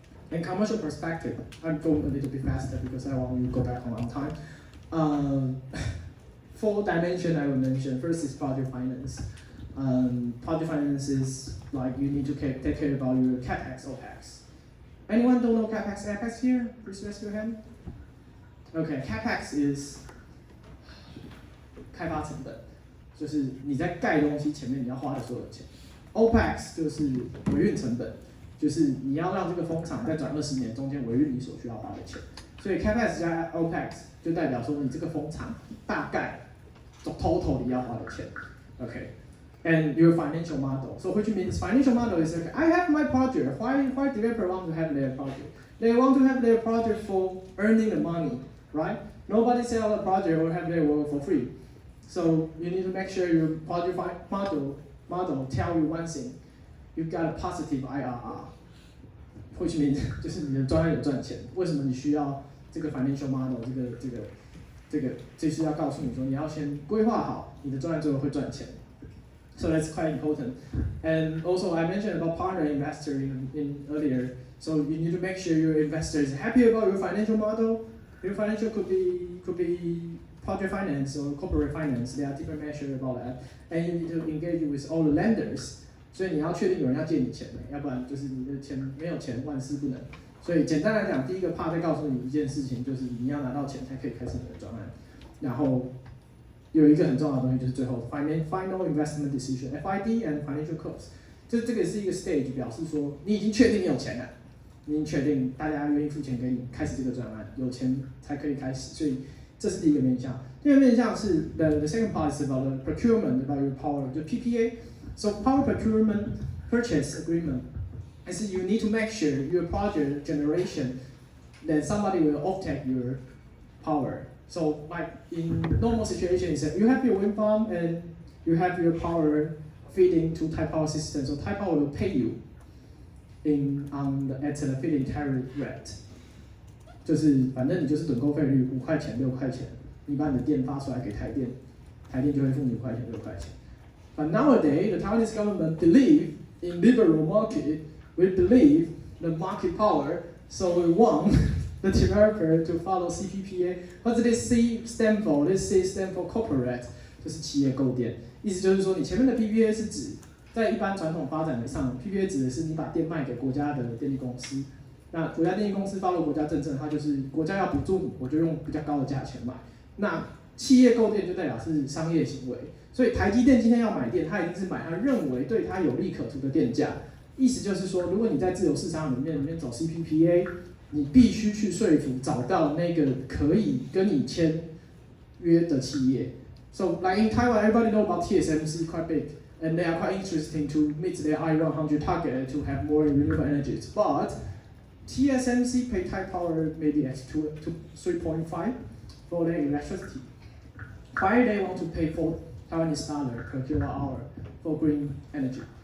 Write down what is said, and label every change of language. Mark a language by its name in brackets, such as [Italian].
[English] In commercial perspective, I'm going a little bit faster because I want to go back on time. 4 dimensions I will mention. First is project finance. Project finance is like you need to take care about your capex, opex. Anyone don't know CapEx here? Please raise your hand. Okay, CapEx is [Chinese] 开发成本，就是你在盖东西前面你要花的所有钱。 OPEX 就是维运成本，就是你要让这个风场在转20年中间维运你所需要花的钱。所以 CapEx 加 OPEX 就代表说你这个风场大概 total 你要花的钱。 [English] Okay. And your financial model. So which means financial model is okay, I have my project. Why developer want to have their project? They want to have their project for earning the money, right? Nobody sell a project or have their work for free. So you need to make sure your project model tell you one thing. You've got a positive IRR. Which means [Chinese] 就是你的专案有赚钱。为什么你需要这个 financial model 这个就是要告诉你说你要先规划好你的专案最后会赚钱。 [English] So that's quite important. And also I mentioned about partner investor in earlier. So you need to make sure your investor is happy about your financial model. Your financial could be project finance or corporate finance. There are different measures about that. And you need to engage with all the lenders. [Chinese] 所以你要确定有人要借你钱的，要不然就是你的钱没有钱万事不能。所以简单来讲，第一个 part 在告诉你一件事情，就是你要拿到钱才可以开始你的专案。然后有一个很重要的东西就是最后 final investment decision FID and financial close， 这个是一个 stage， 表示说你已经确定你有钱了，你已经确定大家愿意付钱给你开始这个专案，有钱才可以开始，所以这是第一个面向。第二个面向是 [English] the second part is about the procurement about your power， [Chinese] 就 PPA。 [English] So power procurement purchase agreement is you need to make sure your project generation that somebody will offtake your power. So like in normal situation is that you have your wind farm and you have your power feeding to Taiwan Power system. So Taiwan Power will pay you at the feeding tariff rate. [Chinese] 就是反正你就是趸购费率5块钱6块钱，你把你的电发出来给台电，台电就会付你5块钱6块钱。 [English] But nowadays the Taiwanese government believe in liberal market. We believe the market power. So we want the developer to follow CPPA. What does this C stand for? This C stand for corporate， [Chinese] 就是企业购电。意思就是说，你前面的 PPA 是指在一般传统发展上 ，PPA 指的是你把电卖给国家的电力公司。那国家电力公司 follow 国家政策，它就是国家要补助你，我就用比较高的价钱买。那企业购电就代表是商业行为，所以台积电今天要买电，它一定是买它认为对它有利可图的电价。意思就是说，如果你在自由市场里面走 CPPA， 你必须去说服找到那个可以跟你签约的企业。 [English] So like in Taiwan, everybody know about TSMC quite big, and they are quite interesting to meet their I-100 target to have more renewable energies. But TSMC pay Taiwan Power maybe at 3.5 for their electricity. Why they want to pay $4 per kilowatt hour for green energy?